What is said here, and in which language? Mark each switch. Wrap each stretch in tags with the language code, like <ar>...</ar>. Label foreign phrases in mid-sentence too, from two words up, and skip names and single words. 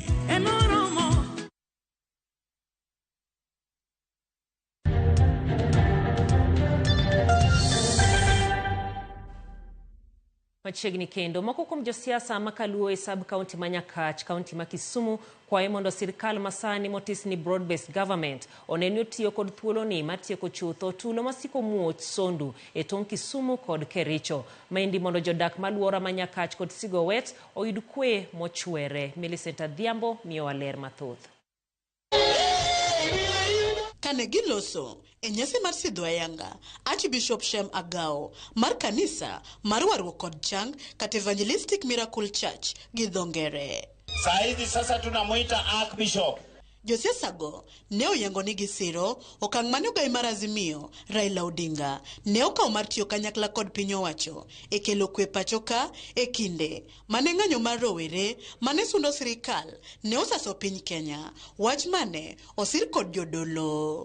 <luo>Machiegni kendo moko kuom josiasa makaluo e sub county Manyakach county ma Kisumu kwae mondo sirkal masani motis ni</luo> <en>broad based government</en> <luo>onenyo tiyo kod thuolo ni matieko chutho tulo masiko muoch Sondu e tong Kisumu kod Kericho maendi mondo jodak maluora Manyakach kod Sigowet oyud kwe mochwere. Millicent Adhiambo miyo waler mathoth. Kane giloso e nyasi mar sidho ayanga, Archbishop Shem Agao mar kanisa mar Warruok kod Chang kata Evangelistic Miracle Church gi dho ngere.</luo> <sw>Saizi sasa tunamuita Archbishop.</sw> <luo>Josiasa go ne oyango ni gisiro okang' mane ogai mar Azimio Raila Odinga ne okawo mar tiyo kanyakla kod piny owacho e kelo kwe pachoka e kinde mane ng'anyo mar rowere mane sundo sirikal ne osaso piny Kenya, wach mane osir kod jodolo.</luo>